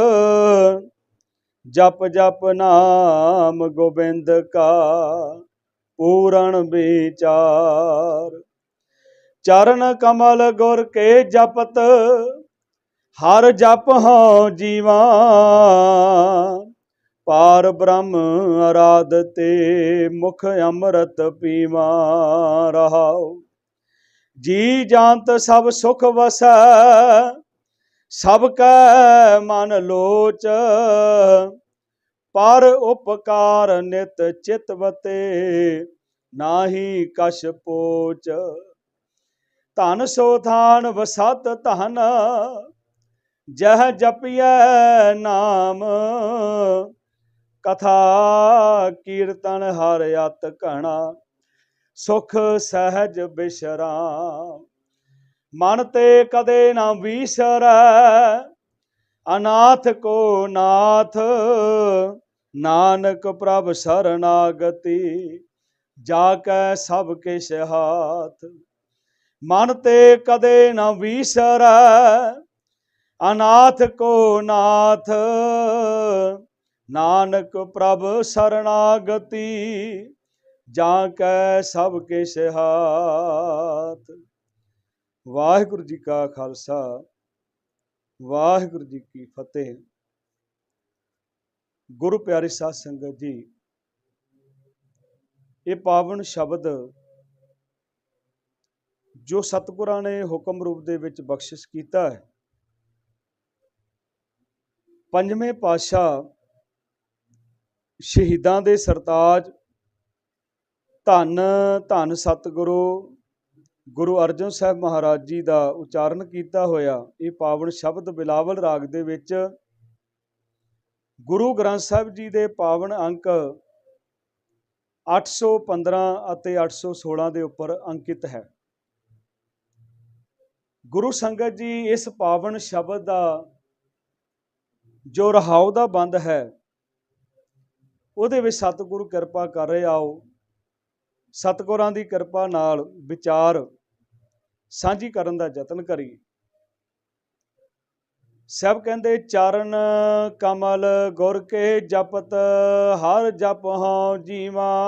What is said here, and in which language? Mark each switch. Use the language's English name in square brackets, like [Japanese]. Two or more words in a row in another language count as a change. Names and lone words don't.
[Punjabi] ਜਪ ਜਪ ਨਾਮ ਗੋਵਿੰਦ ਕਾ ਪੂਰਣ ਵਿਚਾਰ। ਚਰਣ ਕਮਲ ਗੁਰ ਕੇ ਜਪਤ ਹਰ ਜਪ ਹੋਂ ਜੀਵਾ। ਪਾਰ ਬ੍ਰਹਮ ਆਰਾਧਤੇ ਮੁਖ ਅੰਮ੍ਰਿਤ ਪੀਵਾ ਰਹਾਓ। ਜੀ ਜਾਨਤ ਸਭ ਸੁਖ ਵਸੈ ਸਭ ਕੈ ਮਨ ਲੋਚ। ਪਰ ਉਪਕਾਰ ਨਿਤ ਚਿਤਵਤੇ ਨਾਹਿ ਕਛ ਪੋਚ। ਧਨ ਸੋ ਥਾਨ ਵਸਤ ਧਨ ਜਹ ਜਪੀਐ ਨਾਮ। ਕਥਾ ਕੀਰਤਨ ਹਰ ਅਤ ਘਨਾ ਸੁਖ ਸਹਜ ਬਿਸ੍ਰਾਮ। ਮਨ ਤੇ ਕਦੇ ਨ ਵਿਸਰੈ ਅਨਾਥ ਕੋ ਨਾਥ। ਨਾਨਕ ਪ੍ਰਭ ਸ਼ਰਣਾਗਤਿ ਜਾਕੈ ਸਭ ਕਿਛ ਹਾਥ। ਮਨ ਤੇ ਕਦੇ ਨ ਵਿਸਰੈ ਅਨਾਥ ਕੋ ਨਾਥ। ਨਾਨਕ ਪ੍ਰਭ ਸ਼ਰਣਾਗਤਿ ਜਾਕੈ ਸਭ ਕਿਛ ਹਾਥ। ਵਾਹਿਗੁਰੂ ਜੀ ਕਾ ਖ਼ਾਲਸਾ ਵਾਹਿਗੁਰੂ ਜੀ ਕੀ ਫ਼ਤਹਿ। ਗੁਰੂ ਪਿਆਰੀ ਸਾਧ ਸੰਗਤ ਜੀ, ਇਹ ਪਾਵਨ ਸ਼ਬਦ ਜੋ ਸਤਿਗੁਰਾਂ ਨੇ ਹੁਕਮ ਰੂਪ ਦੇ ਵਿਚ ਬਖ਼ਸ਼ਿਸ਼ ਕੀਤਾ ਹੈ, ਪੰਜਵੇਂ ਪਾਤਸ਼ਾਹ ਸ਼ਹੀਦਾਂ ਦੇ ਸਰਤਾਜ ਧੰਨ ਧੰਨ ਸਤਿਗੁਰੂ ਗੁਰੂ ਅਰਜਨ ਸਾਹਿਬ ਮਹਾਰਾਜ ਜੀ ਕਾ ਉਚਾਰਣ ਕੀਆ ਹੋਇਆ ਇਹ ਪਾਵਨ ਸ਼ਬਦ ਬਿਲਾਵਲ ਰਾਗ ਦੇ ਵਿਚ ਗੁਰੂ ਗ੍ਰੰਥ ਸਾਹਿਬ ਜੀ ਦੇ ਪਾਵਨ ਅੰਕ 815 ਅਤੇ 816 ਦੇ ਉੱਪਰ ਅੰਕਿਤ ਹੈ। ਗੁਰੂ ਸੰਗਤ ਜੀ, ਇਸ ਪਾਵਨ ਸ਼ਬਦ ਕਾ ਜੋ ਰਹਾਓ ਕਾ ਬੰਦ ਹੈ ਉਹਦੇ ਵਿੱਚ ਸਤਿਗੁਰੂ ਕਿਰਪਾ ਕਰ ਰਹੇ। ਆਓ ਸਤਿਗੁਰਾਂ ਕੀ ਕਿਰਪਾ ਨਾਲ ਵਿਚਾਰ ਸਾਂਝੀ ਕਰਨ ਦਾ ਯਤਨ ਕਰੀਏ। ਸਭ ਕਹਤੇ ਚਰਣ ਕਮਲ ਗੁਰ ਕੇ ਜਪਤ ਹਰ ਜਪ ਹੋਂ ਜੀਵਾ।